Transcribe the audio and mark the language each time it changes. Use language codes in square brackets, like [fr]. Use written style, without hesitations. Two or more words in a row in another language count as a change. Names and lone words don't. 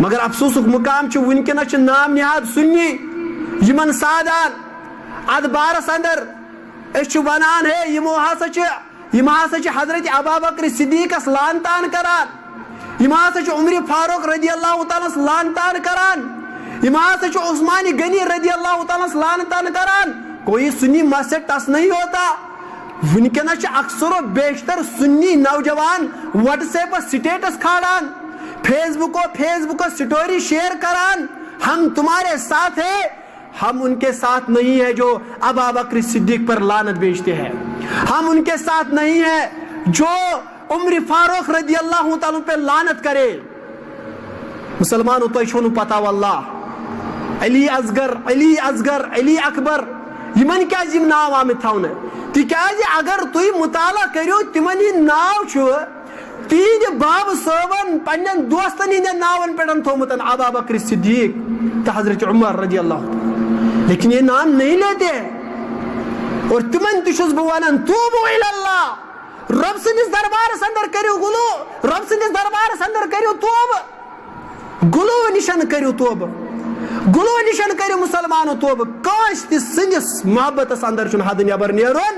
[ks] مگر افسوسُک مقام چھُ وٕنکیٚنس چھِ نام نہاد سُنی یِمن سادان اتھ بارس اندر أسۍ چھِ ونان ہے یِم ہسا چھِ حضرت ابوبکر صدیقس لعنتان کران, یِم ہسا چھِ عمر فاروق [ar] رضی اللہ تعالیٰ [ks] لعنتان کران, یِم ہسا چھِ عثمان غنی [ar] رضی اللہ تعالیٰ [ks] لعنتان کران. [ur] کوئی سنی مسجد ٹس نہیں ہوتا. [ks] ونکیٚنس چھِ اکثر و بیشتر سنی نوجوان واٹس ایپس سٹیٹس کھالان, فیس بک سٹوری شیئر کران, [ur] ہم تمہارے ساتھ ہیں, ہم ان کے ساتھ نہیں ہے جو ابوبکر صدیق پر لعنت بیچتے ہیں, ہم ان کے ساتھ نہیں ہے جو عمر فاروق رضی اللہ تعالیٰ پہ لعنت کرے. [ks] مسلمانوں تو چھو پتہ واللہ علی اصغر علی اصغر علی اکبر یمن کیاز یم ناو آمت تھاونہ تکیازِ اگر تُہۍ مطالعہ کٔرِو تمن ہند ناو چھُ تہنٛدِ باب صٲبن پننٮ۪ن دوستن ہندین ناون پٮ۪ٹھ تھومُت ابا بکر صدیق تہٕ حضرت عمر [ar] رضی اللہ عنہ, [ur] لیکن یہ نام نہیں لیتے. [ks] اور تمن تہ چھُس بہٕ ونان [ar] توبو الی اللہ, [ks] رب سٕنٛدِس دربارس اندر کٔرِو گلو, رب سٕنٛدِس دربارس اندر کٔرِو توبہ, گلو نشن کٔرِو توبہ, گلو نشن کٔرِو مسلمانو توبہ. کٲنٛسہِ تہِ سٕنٛدِس محبتس اندر چھُنہٕ حدٕ نٮ۪بر نیرُن.